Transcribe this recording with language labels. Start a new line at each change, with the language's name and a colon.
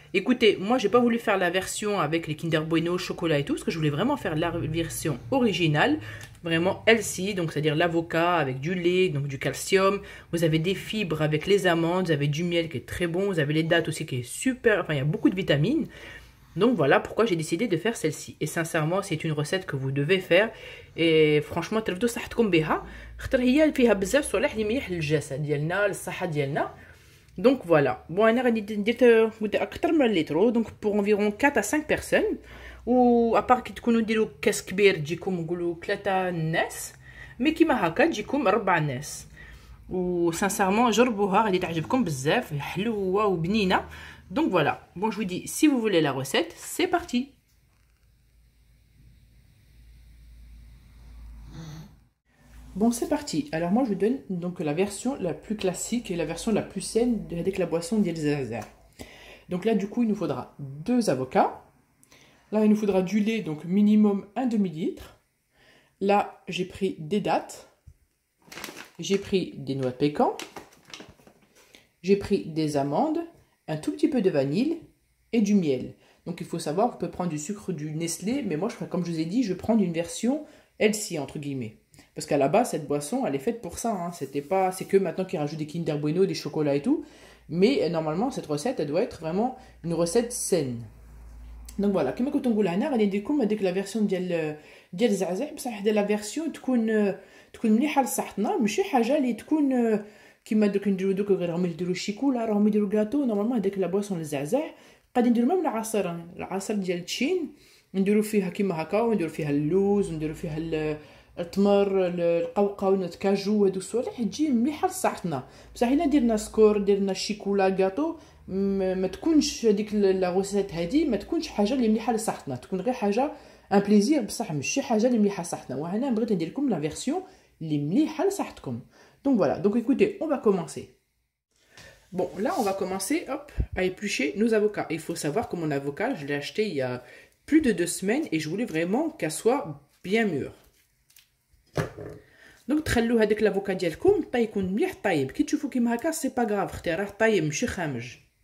French: Écoutez, moi j'ai pas voulu faire la version avec les Kinder Bueno, chocolat et tout, parce que je voulais vraiment faire la version originale, vraiment healthy, donc c'est-à-dire l'avocat avec du lait, donc du calcium. Vous avez des fibres avec les amandes, vous avez du miel qui est très bon, vous avez les dattes aussi qui est super, enfin il y a beaucoup de vitamines. Donc voilà pourquoi j'ai décidé de faire celle-ci. Et sincèrement, c'est une recette que vous devez faire. Et franchement,
Arabic: ترفدوا صحتكم بها. خاطر هي فيها بزاف صالح اللي مليح للجسد ديالنا، للصحة ديالنا.
French: Donc voilà. Bon,
Arabic: انا غادي ندير اكثر من لتر
French: donc pour environ 4 à 5 personnes.
Arabic: و ابار كي تكونوا ديروا كاس كبير تجيكم نقولوا 3 ناس، مي كيما هكا تجيكم 4 ناس. و sincèrement جربوها غادي تعجبكم بزاف، حلوه وبنينه.
French: Donc voilà. Bon, je vous dis, si vous voulez la recette, c'est parti. Bon, c'est parti. Alors moi, je vous donne donc la version la plus classique et la version la plus saine avec la boisson d'El Za'za. Donc là, du coup, il nous faudra 2 avocats. Là, il nous faudra du lait, donc minimum un demi-litre. Là, j'ai pris des dattes. J'ai pris des noix de pécan. J'ai pris des amandes, un tout petit peu de vanille et du miel. Donc il faut savoir, on peut prendre du sucre du Nestlé, mais moi, comme je vous ai dit, je vais prendre une version healthy, entre guillemets. Parce qu'à la base, cette boisson, elle est faite pour ça. Hein. C'est que maintenant qu'ils rajoutent des Kinder Bueno, des chocolats et tout. Mais normalement, cette recette, elle doit être vraiment une recette saine. Donc voilà,
Arabic: كما كنت نقول هنا غادي ندير لكم هذيك لا فيرسيون ديال الزعزع، بصح هذه لا فيرسيون تكون مليحه لصحتنا، ماشي حاجه اللي تكون كيما دوك نديرو دوك راهم يديروا الشيكولا، راهم يديروا كاطو. نورمالمون هذيك لا بواسون الزعزع غادي نديرو ميم العصير ديال التشين، نديرو فيها كيما هكا، ونديرو فيها اللوز، ونديرو فيها التمر، القوقعه، نوت كاجو، هادو الصوالح تجي مليحه لصحتنا. بصح الا درنا سكور، درنا الشيكولا كاطو، ما تكونش هذيك لا غوسيت هذه ما تكونش حاجه اللي مليحه لصحتنا، تكون غير حاجه ان بليزير بصح ماشي حاجه اللي مليحه لصحتنا. وهنا بغيت ندير لكم لا فيرسيون اللي مليحه لصحتكم.
French: Donc voilà, donc écoutez, on va commencer. Bon, là on va commencer hop, à éplucher nos avocats. Il faut savoir que mon avocat, je l'ai acheté il y a plus de 2 semaines et je voulais vraiment qu'elle soit bien mûre.
Arabic: Donc تخلوا هذاك l'avocat ديالكم يكون مليح طايب. كي تشوفوا كيما هكا
French: سي با غراف،
Arabic: اختي راه طايب ماشي خامج.